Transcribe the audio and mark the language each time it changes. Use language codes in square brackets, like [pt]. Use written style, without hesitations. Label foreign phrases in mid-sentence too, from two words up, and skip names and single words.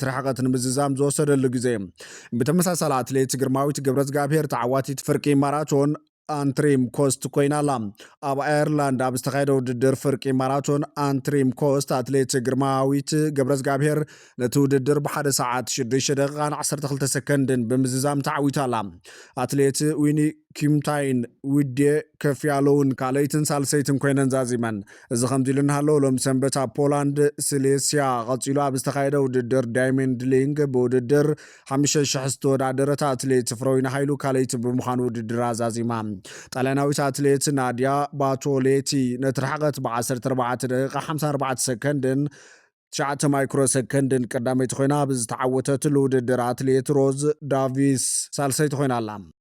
[ti] ርሕቐት ንምዝዛም ዝወሰደሉ ግዜ። ብተመሳሳሊ ኣትሌት ግርማዊት ገብረዝጋብሔር ተዓዋቲት ፍርቂ ማራቶን አንትሪም ኮስት ኮይናላ። ኣብ አየርላንድ ኣብ ዝተኻየደ ውድድር ፍርቂ ማራቶን አንትሪም ኮስት አትሌት ግርማዊት ገብረዝጋብሔር ነቲ ውድድር ብ1 ሰዓት 6 ደቂቃን 12 ሰከንድን ብምዝዛም ተዓዊታላ። አትሌት ዊኒ ኪምታይን ውዴ [am] ከፍ ያለውን [ti] ካልአይትን ሳልሰይትን ኮይነን ዛዚመን። እዚ ከምዚ ኢሉ እናሃለወ ሎም ሰንበት ኣብ ፖላንድ ሲሌስያ ቀፂሉ ኣብ ዝተኻየደ ውድድር ዳይመንድ ሊንግ ብውድድር 5,000 ዝተወዳደረት አትሌት ፍሮይና ሃይሉ ካልአይቲ ብምዃኑ ውድድር ዛዚማ። ጣልያናዊት አትሌት ናዲያ ባቶሌቲ ነቲ ርሕቐት ብ14 ደቂቃ 54 ሰከንድን 9 ማይክሮ ሰከንድን ቀዳመይቲ ኮይና ብዝተዓወተትሉ ውድድር አትሌት ሮዝ ዳቪስ ሳልሰይቲ ኮይናላ።